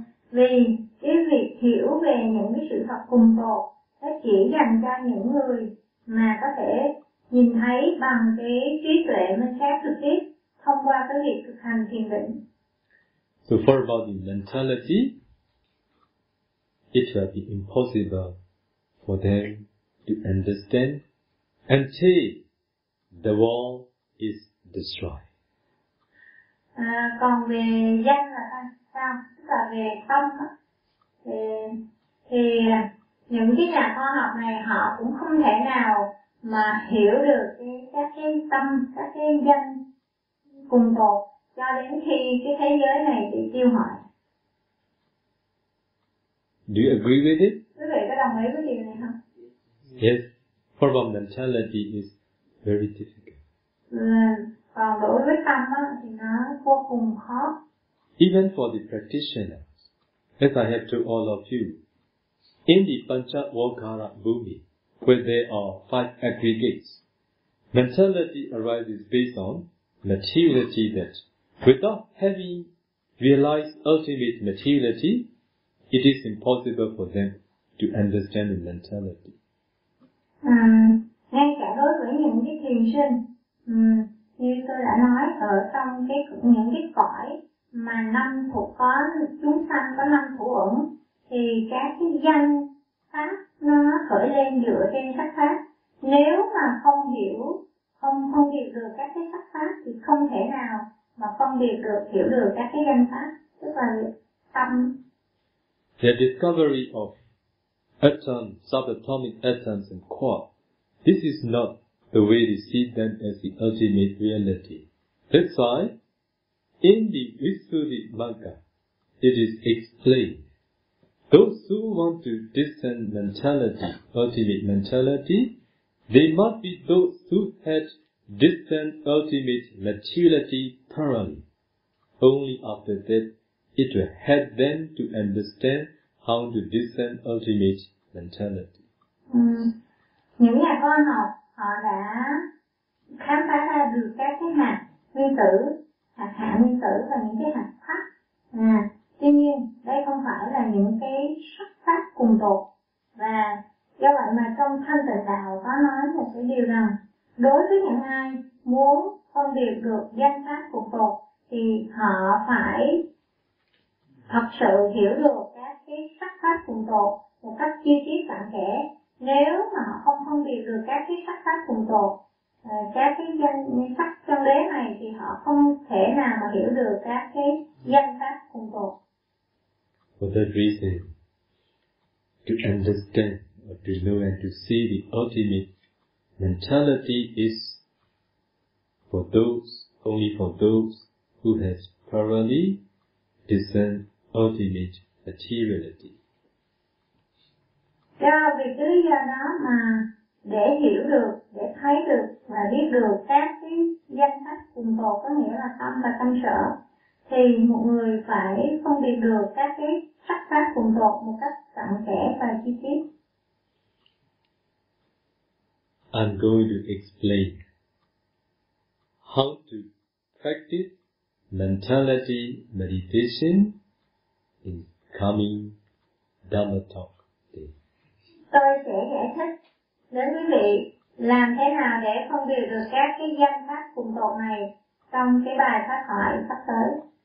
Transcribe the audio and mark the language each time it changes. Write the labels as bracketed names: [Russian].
[Vietnamese] Vì cái việc hiểu về những cái sự thật cùng tột nó chỉ dành cho những người mà có thể nhìn thấy bằng cái trí tuệ minh sát trực tiếp thông qua cái việc thực hành thiền định. [English] So for about the mentality, it will be impossible for them to understand until the wall is destroyed. [Vietnamese] Còn về danh là sao? Tức là về tâm á, thì những cái nhà khoa học này họ cũng không thể nào mà hiểu được các cái tâm, các cái danh cùng tột cho đến khi cái thế giới này bị tiêu hủy. [English] Do you agree with it? [Vietnamese] Quý vị có đồng ý với điều này không? [English] Yes, for about mentality is very difficult. [Vietnamese] Còn đối với tâm á, thì nó vô cùng khó. [English] Even for the practitioners, as I have told all of you, in the Panchavakara Bhumi, where there are five aggregates, mentality arises based on materiality that, without having realized ultimate materiality, it is impossible for them to understand the mentality. [Vietnamese] Ngay cả đối với những cái thiền sinh, như tôi đã nói ở trong cái những cái cõi mà năm thuộc có chúng sanh có năm thủ ẩn, thì các cái danh pháp nó khởi lên dựa trên sắc pháp. Nếu mà không hiểu, không hiểu được các cái sắc pháp thì không thể nào mà phân biệt được, hiểu được các cái danh pháp, tức là tâm. [English] The discovery of atoms, subatomic atoms and quarks, this is not the way we see them as the ultimate reality. That's why, in the Visuddhi Magga, it is explained, those who want to discern mentality, ultimate mentality, they must be those who had discerned ultimate materiality thoroughly. Only after that, it will help them to understand how to discern ultimate mentality. [Vietnamese] Những nhà khoa học họ đã khám phá ra được các cái hạt nguyên tử, hạt hạ nguyên tử và những cái hạt khác. Tuy nhiên, đây không phải là những cái sắc pháp cùng tột. Và do vậy mà trong Thanh Tịnh Đạo có nói một cái điều rằng, đối với những ai muốn phân biệt được danh pháp cùng tột, thì họ phải thật sự hiểu được các cái sắc pháp cùng tột một cách chi tiết cặn kẽ. Nếu mà họ không phân biệt được các cái sắc pháp cùng tột, các cái danh sắc trong đế này, thì họ không thể nào mà hiểu được các cái danh pháp cùng tột. [English] For that reason, to understand or to know and to see the ultimate mentality is for those, only for those who has thoroughly discerned ultimate materiality. [Vietnamese] Do vì lý do đó mà để hiểu được, để thấy được và biết được các cái danh sách cùng tột, có nghĩa là tâm và tâm sở, thì một người phải phân biệt được các cái sắc pháp cùng tột một cách cặn kẽ và chi tiết. [English] I'm going to explain how to practice mentality meditation in coming Dhamma talk. [Vietnamese] Tôi sẽ giải thích đến quý vị làm thế nào để phân biệt được các cái danh pháp cùng tột này trong cái bài pháp thoại sắp tới.